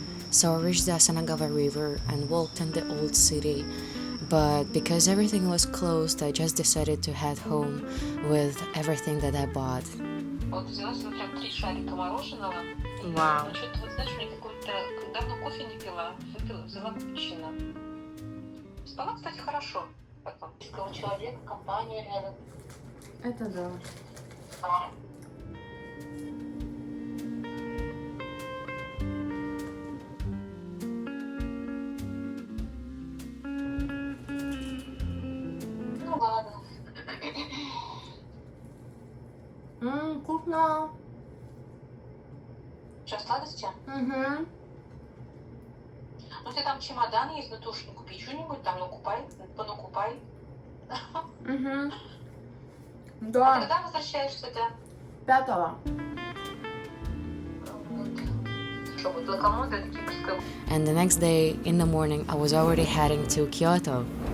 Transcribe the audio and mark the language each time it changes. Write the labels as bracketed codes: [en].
[en] So I reached the Asanagawa River and walked in the old city, but because everything was closed, I just decided to head home with everything that I bought. [ru] Вот взяла себе прям 3 шарика мороженого. Вау. Что-то, вот знаешь, мне какой-то... Давно кофе не пила. Выпила, взяла капучино. Спала, кстати, хорошо. Потом. Человек, компания рядом. Это да. Ну ладно. Вкусно. Что, сладости? Угу. Ну, если там чемодан есть, ну, ты уж купи что-нибудь там, понакупай. Угу. Да. А когда возвращаешься-то? 5-го. Что, вот локомотив, это кипрская. [en] And the next day, in the morning, I was already heading to Kyoto.